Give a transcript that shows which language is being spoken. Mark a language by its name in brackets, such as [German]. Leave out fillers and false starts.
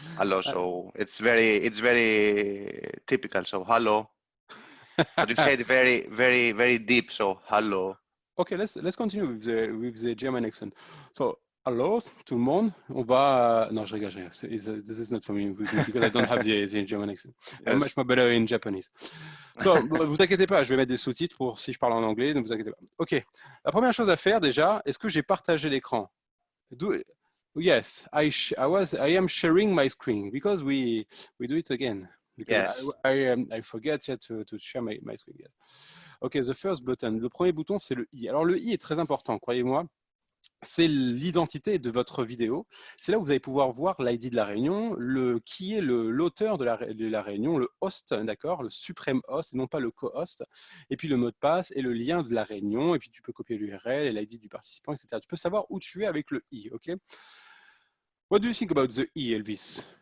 [English] Hello. So it's very typical. So hello. But you say it very deep. So hello. Okay, let's continue with the German accent. So, hello, [French] tout le monde. On va. Non, je rigole, je rigole. [English] This is not for me because I don't have the German accent. I'm much more better in Japanese. [French] So, vous inquiétez pas, je vais mettre des sous-titres pour si je parle en anglais, ne vous inquiétez pas. Ok, la première chose à faire déjà, est-ce que j'ai partagé l'écran? [English] Yes, I am sharing my screen because we do it again. Because Yes. I forget yet to share my screen. Yes. Okay, the first button. [French] Le premier bouton, c'est le i. Alors, le i est très important, croyez-moi. C'est l'identité de votre vidéo. C'est là où vous allez pouvoir voir l'ID de la réunion, qui est l'auteur de la réunion, le host, d'accord, le suprême host, et non pas le co-host, et puis le mot de passe et le lien de la réunion, et puis tu peux copier l'URL et l'ID du participant, etc. Tu peux savoir où tu es avec le i, ok? [English] What do you think about the i, Elvis?